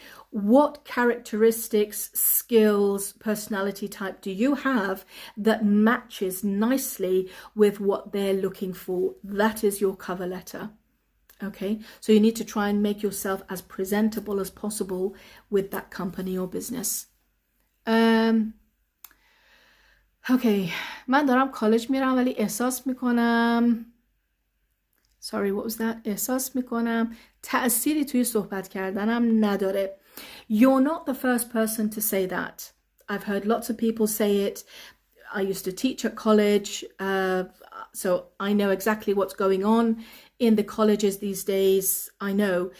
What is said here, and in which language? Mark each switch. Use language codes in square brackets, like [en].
[en] What characteristics, skills, personality type do you have that matches nicely with what they're looking for? That is your cover letter. Okay, so you need to try and make yourself as presentable as possible with that company or business. [fa] Okay, من دارم کالج میرم ولی احساس میکنم [en] sorry, what was that? [fa] احساس میکنم تأثیری توی صحبت کردنم نداره. [en] You're not the first person to say that. I've heard lots of people say it. I used to teach at college, so I know exactly what's going on in the colleges these days. I know.